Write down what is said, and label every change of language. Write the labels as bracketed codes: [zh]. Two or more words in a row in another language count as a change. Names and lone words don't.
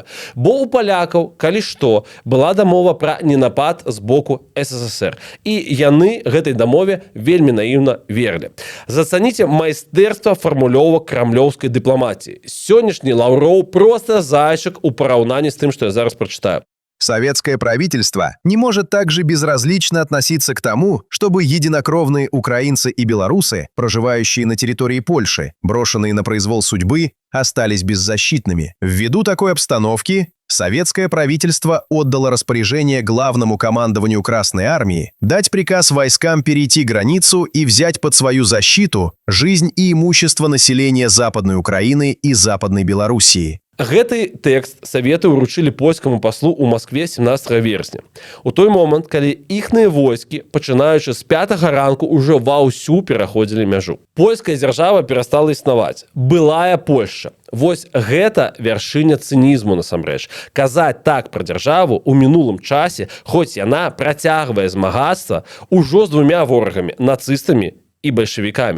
[be] Бо ў палякаў, калі што, была дамова пра ненапад з боку СССР. І яны гэтай дамове вельмі наіўна верылі. Зацаніце майстэрства фармулёвак крамлёўскай дыпламатіі. Сённяшні Лаўроў проста зайчык у параўнанні з тым, што я зараз прачытаю. [ru] Советское правительство не может также безразлично относиться к тому, чтобы единокровные украинцы и белорусы, проживающие на территории Польши, брошенные на произвол судьбы, остались беззащитными. Ввиду такой обстановки, советское правительство отдало распоряжение главному командованию Красной Армии дать приказ войскам перейти границу и взять под свою защиту жизнь и имущество населения Западной Украины и Западной Белоруссии. [be] Гэты тэкст саветы ўручылі польскаму паслу ў Маскве 17 верасня. У той момант, калі іхныя войскі, пачынаючы з 5-го ранку, ужо ваўсю пераходзілі мяжу. Польская дзяржава перастала існаваць. Былая Польшча. Вось гэта вяршыня цынізму насамрэч. Казаць так пра дзяржаву ў мінулым часе, хоць яна працягвае змагацца ужо з двумя ворагамі, нацыстамі і бальшавікамі.